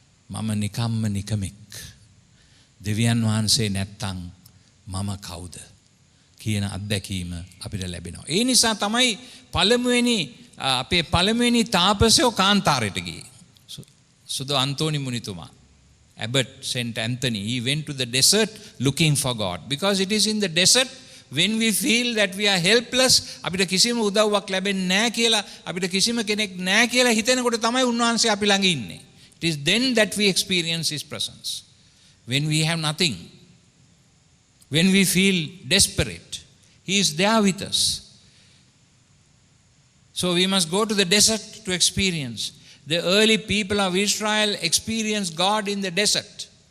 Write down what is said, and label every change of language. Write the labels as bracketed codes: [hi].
[si] මම නිකම්ම නිකමෙක්. දෙවියන් වහන්සේ නැත්තම් මම කවුද කියන අත්දැකීම අපිට ලැබෙනවා. ඒ නිසා තමයි අපේ පළමුවෙනි තාපසයෝ කාන්තාරයට ගියේ. සුදු අන්තෝනි මුනිතුමා. [en] Abbot Saint Anthony, he went to the desert looking for God. Because it is in the desert when we feel that we are helpless, [si] අපිට කිසිම උදව්වක් ලැබෙන්නේ නැහැ කියලා, අපිට කිසිම කෙනෙක් නැහැ කියලා හිතෙනකොට තමයි උන්වහන්සේ අපි ළඟ ඉන්නේ. [en] It is then that we experience his presence. When we have nothing, when we feel desperate, he is there with us. So we must go to the desert to experience. The early people of Israel experienced God in the desert.